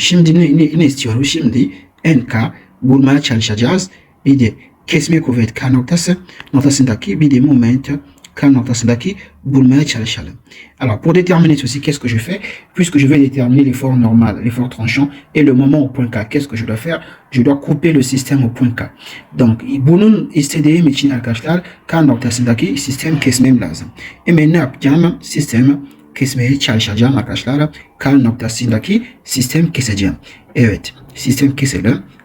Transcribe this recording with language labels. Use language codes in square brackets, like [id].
[tr] Şimdi ne istiyorum? Şimdi NK bulmaya çalışacağız. Bir de kesme kuvvet K noktasındaki bir de moment K noktasındaki bulmaya çalışalım. [fr] Alors, pour déterminer ceci, qu'est-ce que je fais? Puisque je vais déterminer l'effort normal, l'effort tranchant et le moment au point K, qu'est-ce que je dois faire? Je dois couper le système au point K. [tr] Donc, bunun istediğim için arkadaşlar K noktasındaki sistem kesmem lazım. Hemen ne yapacağım? Sistem kesmeye çalışacağım arkadaşlar. K noktasındaki sistem keseceğim. Evet, sistem keselim.